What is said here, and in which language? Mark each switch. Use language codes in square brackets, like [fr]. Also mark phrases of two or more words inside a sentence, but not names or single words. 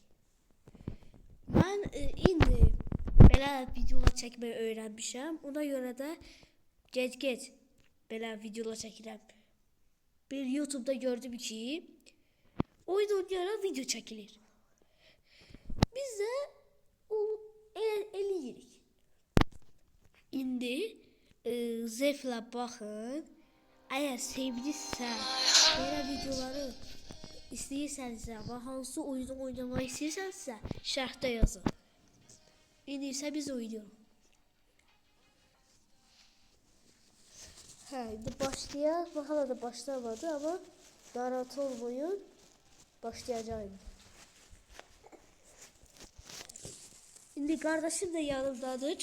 [tr] Ben [az] indi belə [tr] videolar çekmeyi öğrenmişim. [az] Ona göre de geç belə videolar çəkirəm. [tr] Bir YouTube'da gördüm ki oyun oynayarak video çekilir. [az] Biz de o eləyirik. İndi zevklə baxın. Eğer sevdinizsə, belə videoları istəyirsənsə və hansı oyunu oynamaq istəyirsənsə şərhdə yazın. İndi isə biz oynayalım. [tr] Şimdi başlayalım. Hala da başlamadı ama [az] narahat olmayın. [tr] Başlayacağım. Şimdi kardeşim de yanımdadır.